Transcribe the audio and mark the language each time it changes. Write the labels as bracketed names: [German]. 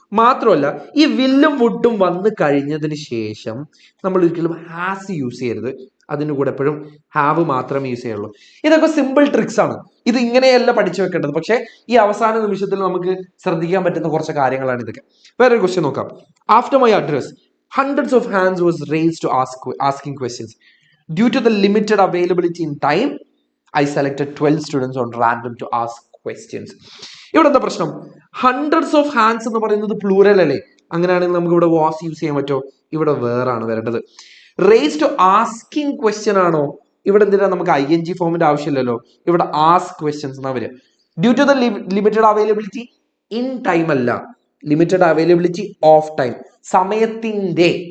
[Malayalam] മാത്രമല്ല ഈ വില്ലും വുഡും വന്നു കഴിഞ്ഞതിന് ശേഷം നമ്മൾ ഒരിക്കലും ഹാസ് യൂസ് ചെയ്യരുത്. അതിന് കൂടെ എപ്പോഴും ഹാവ് മാത്രമേ യൂസ് ചെയ്യുള്ളൂ. ഇതൊക്കെ സിമ്പിൾ ട്രിക്സ് ആണ്. ഇത് ഇങ്ങനെയല്ല പഠിച്ചു വെക്കേണ്ടത്, പക്ഷേ ഈ അവസാന നിമിഷത്തിൽ നമുക്ക് ശ്രദ്ധിക്കാൻ പറ്റുന്ന കുറച്ച് കാര്യങ്ങളാണ് ഇതൊക്കെ. വേറൊരു ക്വസ്റ്റ്യൻ നോക്കാം. [English] After my address hundreds of hands was raised to asking questions. Due to the limited availability in time, I selected 12 students on random to ask questions. [Malayalam] ഇവിടെ എന്താ പ്രശ്നം? ഹൺഡ്രഡ്സ് ഓഫ് ഹാൻഡ്സ് എന്ന് പറയുന്നത് പ്ലൂറൽ അല്ലേ? അങ്ങനെയാണെങ്കിൽ നമുക്ക് ഇവിടെ വാസ് യൂസ് ചെയ്യാൻ പറ്റുമോ? ഇവിടെ വേറാണ് വരേണ്ടത്. റേസ് ടു ആസ്കിങ് ക്വസ്റ്റ്യൻ ആണോ? ഇവിടെ എന്തിനാ നമുക്ക് ING ഫോമിന്റെ ആവശ്യമില്ലല്ലോ. ഇവിടെ ആസ്ക് ക്വസ്റ്റ്യൻസ് എന്നാ വരിക. [English] Due to the limited availability in time അല്ല, limited availability of time, സമയത്തിന്റെ.